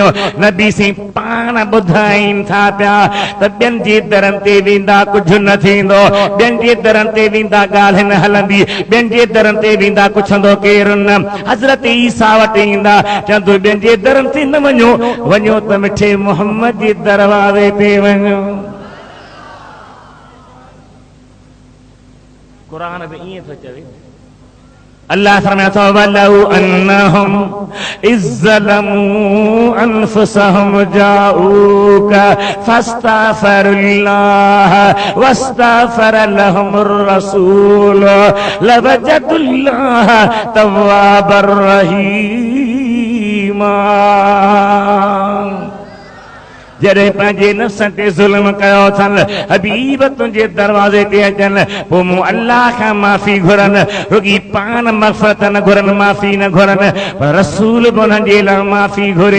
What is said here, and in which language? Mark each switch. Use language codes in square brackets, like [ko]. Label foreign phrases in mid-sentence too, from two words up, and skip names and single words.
[sd] नबी सी पाण ॿुधाइनि था पिया त ॿियनि जे दरनि ते वेंदा कुझु न थींदो, ॿियनि जे दरनि ते वेंदा ॻाल्हि न हलंदी, ॿियनि जे दरनि ते वेंदा पुछंदो केरु न। हजरत ईसा वटि ईंदा, चवंदो ॿियनि जे दरनि ते न वञो, वञो त मिठे मोहम्मद जे दरवाज़े ते वञो। कुरान में ईअं थो चवे। अल्लाह फरमाए थो [ar] ولو أنهم إذ ظلموا أنفسهم جاءوك فاستغفروا الله واستغفر لهم الرسول لوجدوا الله توابا رحيما. [sd] जॾहिं पंहिंजे नफ़्स ते ज़ुल्म कयो अथनि, हबीब तुंहिंजे दरवाज़े ते अचनि, पोइ मूं अल्लाह खां माफ़ी घुरनि, रुॻी पाण मग़फ़रत न घुरनि, माफ़ी न घुरनि, पर रसूल बि उन्हनि जे लाइ माफ़ी घुरे।